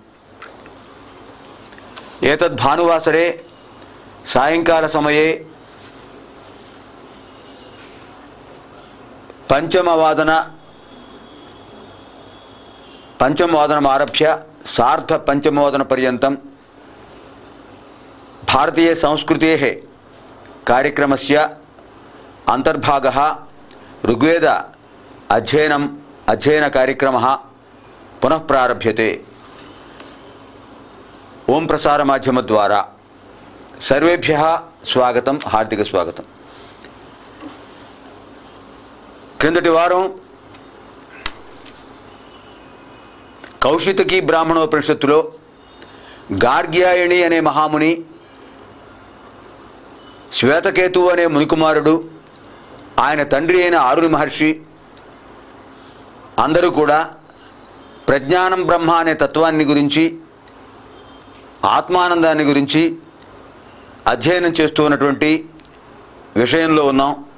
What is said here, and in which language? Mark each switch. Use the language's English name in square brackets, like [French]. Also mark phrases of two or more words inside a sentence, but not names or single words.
[Sanskrit] एतद् भानुवासरे सायंकाल समये पंचमवादनमारभ्य सार्ध पंचमवादनपर्यन्तं भारतीय संस्कृतेः कार्यक्रमस्य अंतर्भागः ऋग्वेद अध्ययन कार्यक्रमः पुनः प्रारभ्यते. ओम प्रसार माध्यम द्वारा सर्वेभ्यः स्वागतं, हार्दिक स्वागतं. [Telugu] क्रिंदటి వారం కౌశితకి బ్రాహ్మణోపనిషత్తులో గార్గ్యాయణి అనే మహాముని, శ్వేతకేతు అనే మునికుమారుడు, ఆయన తండ్రి అయిన ఆరుని మహర్షి అందరూ కూడా ప్రజ్ఞానం బ్రహ్మ అనే తత్వాన్ని గురించి, ఆత్మానందాన్ని గురించి అధ్యయనం చేస్తూ ఉన్నటువంటి విషయంలో ఉన్నాం.